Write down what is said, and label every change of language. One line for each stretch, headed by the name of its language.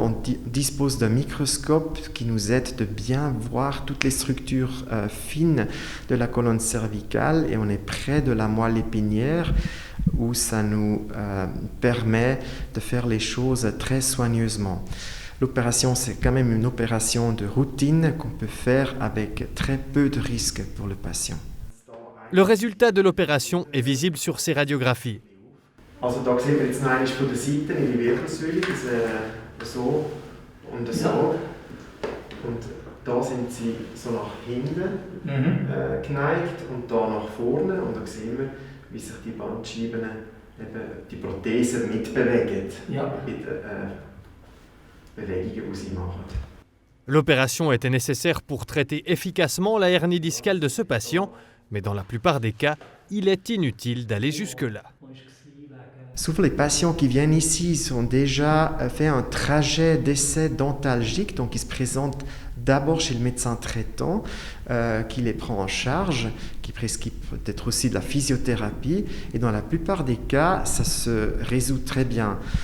French: On dispose d'un microscope qui nous aide de bien voir toutes les structures fines de la colonne cervicale et on est près de la moelle épinière où ça nous permet de faire les choses très soigneusement. L'opération, c'est quand même une opération de routine qu'on peut faire avec très peu de risques pour le patient. Le résultat de l'opération est visible sur ces radiographies.
German: Also da sehen wir jetzt noch einmal von der Seite in die Wirbelsäule, so und so. Und da sind sie so nach hinten geneigt und da nach vorne. Und da sehen wir, wie sich die Bandscheiben, die Prothesen mitbewegen in den Bewegungen, die sie machen.
French: L'opération était nécessaire pour traiter efficacement la hernie discale de ce patient, mais dans la plupart des cas, il est inutile d'aller jusque-là. Souvent, les patients qui viennent ici ont déjà fait un trajet d'essai dentalgique, donc ils se présentent d'abord chez le médecin traitant qui les prend en charge, qui prescrit peut-être aussi de la physiothérapie, et dans la plupart des cas, ça se résout très bien.